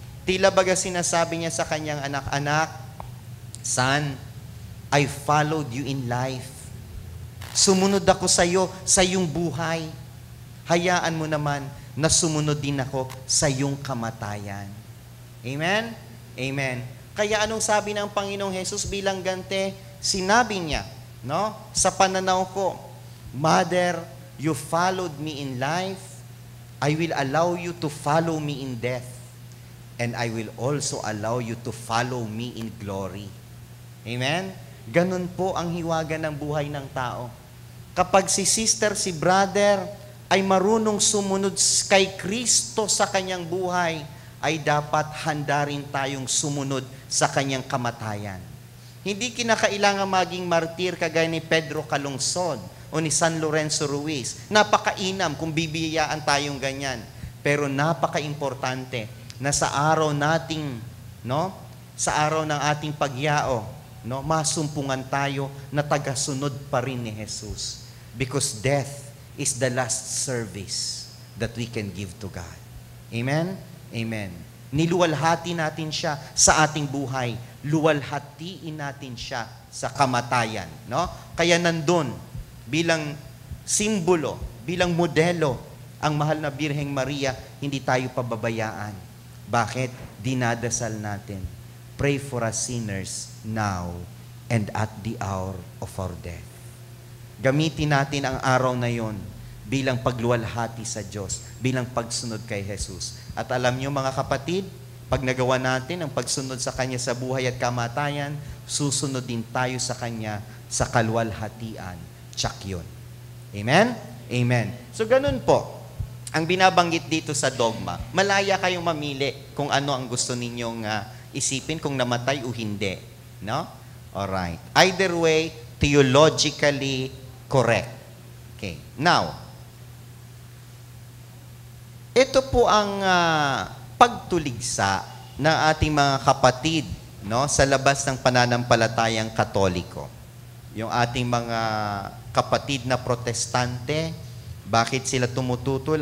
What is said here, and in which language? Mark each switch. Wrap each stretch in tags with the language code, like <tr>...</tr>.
<tl>Tila baga sinasabi niya sa kanyang anak-anak,</tl> <en>Son, I followed you in life.</en> <tl>Sumunod ako sa iyo sa iyong buhay. Hayaan mo naman na sumunod din ako sa iyong kamatayan. Amen? Amen. Kaya anong sabi ng Panginoong Hesus bilang gante? Sinabi niya, no? Sa pananaw ko,</tl> <en>Mother, you followed me in life. I will allow you to follow me in death. And I will also allow you to follow me in glory. Amen?</en> <tl>Ganun po ang hiwaga ng buhay ng tao. Kapag si sister, si brother, ay marunong sumunod kay Kristo sa kanyang buhay, ay dapat handa rin tayong sumunod sa kanyang kamatayan. Hindi kinakailangan maging martir kagaya ni Pedro Calungsod o ni San Lorenzo Ruiz. Napakainam kung bibiyayaan tayong ganyan. Pero napaka-importante na sa araw nating, no? Sa araw ng ating pagyao, no? Masumpungan tayo na tagasunod pa rin ni Jesus.</tl> <en>Because death is the last service that we can give to God. Amen? Amen.</en> <tl>Niluwalhati natin siya sa ating buhay. Luwalhatiin natin siya sa kamatayan. No? Kaya nandun, bilang simbolo, bilang modelo, ang mahal na Birheng Maria, hindi tayo pababayaan. Bakit? Dinadasal natin.</tl> <en>Pray for us sinners now and at the hour of our death.</en> <tl>Gamitin natin ang araw na yon bilang pagluwalhati sa Diyos, bilang pagsunod kay Jesus. At alam niyo mga kapatid, pag nagawa natin ang pagsunod sa Kanya sa buhay at kamatayan, susunod din tayo sa Kanya sa kaluwalhatian. Tsak yun. Amen? Amen. So ganun po, ang binabanggit dito sa dogma, malaya kayong mamili kung ano ang gusto ninyong isipin, kung namatay o hindi. No? Alright.</tl> <en>Either way, theologically correct. Okay.</en> <tl>Now, ito po ang pagtuligsa ng ating mga kapatid, no, sa labas ng pananampalatayang Katoliko. Yung ating mga kapatid na protestante, bakit sila tumututol?</tl>